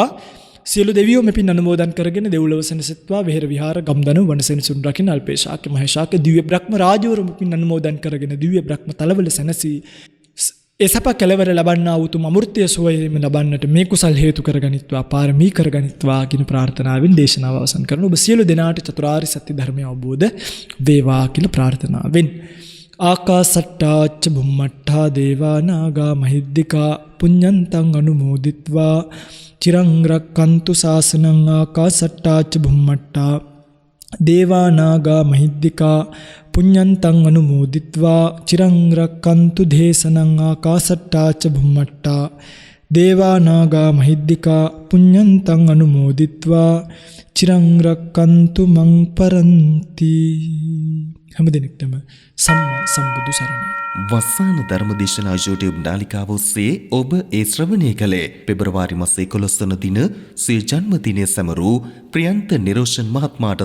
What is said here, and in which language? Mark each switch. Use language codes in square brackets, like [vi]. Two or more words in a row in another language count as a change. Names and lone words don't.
[si] සියලු දෙවියෝ මෙපින් අනුමෝදන් කරගෙන දෙව්ලොව සැනසෙත්වා විහෙර විහාර ගම්දන වනසෙනසුන් රකින්න අල්පේශාක මහේශාක දිව්‍ය බ්‍රහ්ම රාජවරු මෙපින් අනුමෝදන් කරගෙන දිව්‍ය බ්‍රහ්ම තලවල සැනසී එසප කෙලවර ලබන්නා උතුම් අමෘතය සෝයෙම ලබන්නට මේ කුසල් හේතු කරගනිත්වා පාරමී කරගනිත්වා කියන ප්‍රාර්ථනාවෙන් දේශනාව අවසන් කරන ඔබ සියලු දෙනාට චතුරාර්ය සත්‍ය ධර්මය අවබෝධ වේවා කියලා ප්‍රාර්ථනාවෙන් [pi] ආකාසට්ටාච්ච බුම්මට්ටා දේවා නාග මහිද්దికා පුඤ්ඤන්තං අනුමෝදිත්වා චිරං රක්칸තු ශාසනං ආකාසට්ටාච්ච බුම්මට්ටා දේවා නාග මහිද්దికා පුඤ්ඤන්තං අනුමෝදිත්වා චිරං රක්칸තු දේශනං ආකාසට්ටාච්ච බුම්මට්ටා දේවා නාග මහිද්దికා පුඤ්ඤන්තං අනුමෝදිත්වා චිරං රක්칸තු මං පරන්ති. [si] හැම දිනෙකටම සම්මා සම්බුදු සරණයි. වස්සාන ධර්මදේශනා YouTube නාලිකාව ඔස්සේ ඔබ ඒ ශ්‍රවණය කළේ පෙබරවාරි මාස 11 වන දින සිය ජන්මදිනය සැමරූ ප්‍රියන්ත නිරෝෂන් මහත්මයාට